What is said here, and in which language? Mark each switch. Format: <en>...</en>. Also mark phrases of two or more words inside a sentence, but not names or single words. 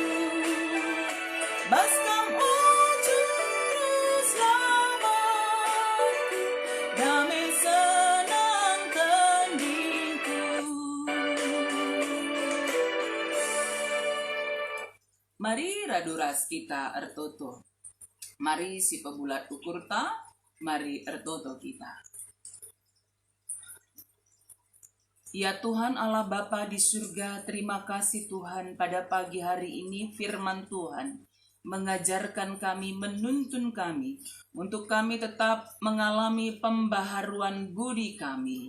<btx>Baskam ujung selamatku, damai senang tandingku. Mari raduras kita ertoto. Mari si pebulat ukurta, mari ertoto kita.</btx> <id>Ya Tuhan Allah Bapa di surga, terima kasih Tuhan pada pagi hari ini firman Tuhan mengajarkan kami, menuntun kami untuk kami tetap mengalami pembaharuan budi kami.</id>